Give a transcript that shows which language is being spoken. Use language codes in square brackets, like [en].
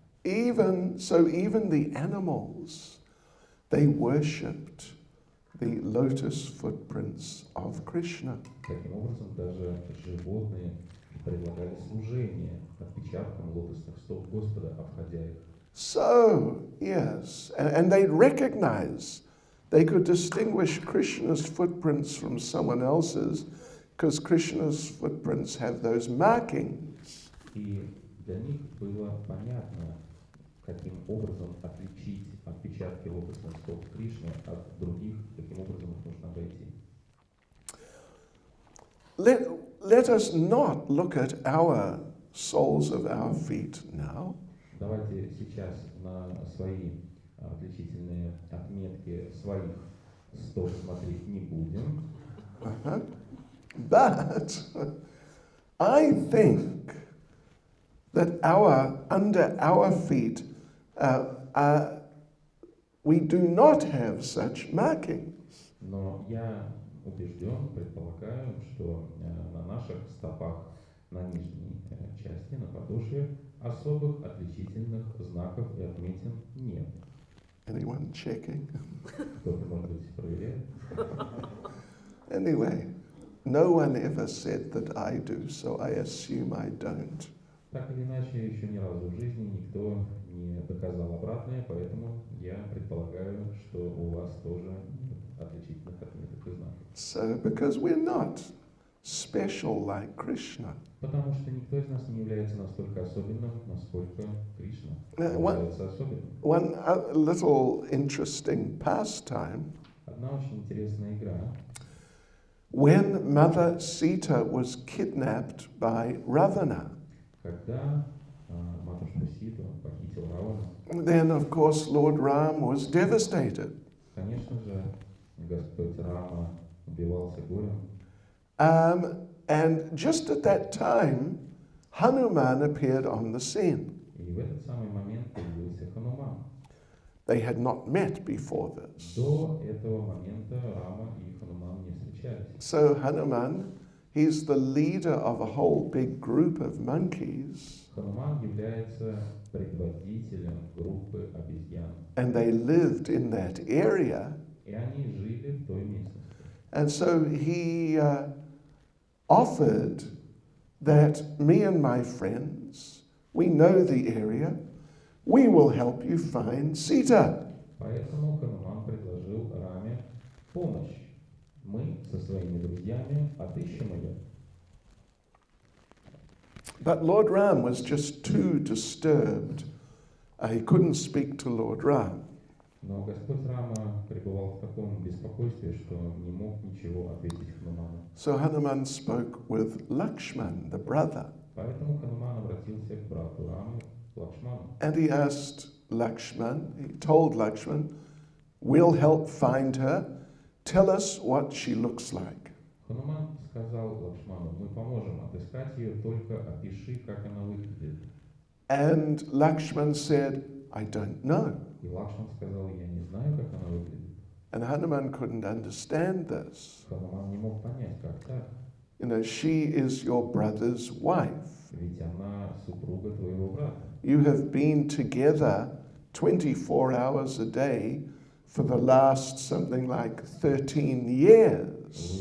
[en] Even the animals, they worshipped the lotus footprints of Krishna. [ru] Таким образом, даже животные предлагали служение отпечаткам лотосных стоп Господа, обходя их. [en] So, yes, and they recognize, they could distinguish Krishna's footprints from someone else's because Krishna's footprints have those markings. [ru] И для них было понятно, каким образом отличить отпечатки лотосных стоп Кришны от других, каким образом их нужно обойти. [en] Let us not look at our soles of our feet now. [ru] Давайте сейчас на свои отличительные отметки своих стоп смотреть не будем. [en] But I think that under our feet, we do not have such markings. [ru] Но я убежден, предполагаю, что на наших стопах, на нижней части, на подошве, особых отличительных знаков и отметин нет. [en] Anyone checking? [ru] Кто-то, может быть, проверяет? [en] Anyway, no one ever said that I do, so I assume I don't. [ru] Так или иначе, еще ни разу в жизни никто не доказал обратное, поэтому я предполагаю, что у вас тоже нет отличительных отметок и знаков. [en] So, because we're not special like Krishna. [ru] Потому что никто из нас не является настолько особенным, насколько Кришна [en] One [ru] является особенным. [en] little interesting pastime. [ru] Одна очень интересная игра. [en] When Mother Sita was kidnapped by Ravana, [ru] Когда матушка Ситу похитил Равана, [en] then of course Lord Ram was devastated. [ru] конечно же, Господь Рама убивался горем. [en] And just at that time, Hanuman appeared on the scene. [ru] И в этот самый момент появился Хануман. [en] They had not met before this. [ru] До этого момента Рама и Хануман не встречались. [en] So Hanuman, He's the leader of a whole big group of monkeys, [ru] Хануман является предводителем группы обезьян. [en] and they lived in that area. [ru] И они жили в той местности. [en] And so he offered that me and my friends, we know the area, we will help you find Sita. [ru] Поэтому Хануман предложил Раме помощь. Мы со своими друзьями отыщем ее. [en] But Lord Ram was just too disturbed. He couldn't speak to Lord Ram. [ru] Но Господь Рама пребывал в таком беспокойстве, что не мог ничего ответить Хануману. [en] So Hanuman spoke with Lakshman, the brother, [ru] Поэтому Хануман обратился к брату Рамы, Лакшману. [en] and he asked Lakshman, he told Lakshman, we'll help find her, tell us what she looks like. [ru] Хануман сказал Лакшману: мы поможем отыскать ее, только опиши, как она выглядит. [en] And Lakshman said, I don't know. [ru] И Лакшман сказал: я не знаю, как она выглядит. [en] And Hanuman couldn't understand this. [ru] Хануман не мог понять, как так. [en] You know, she is your brother's wife. [ru] Ведь она супруга твоего брата. [en] You have been together 24 hours a day for the last something like 13 years.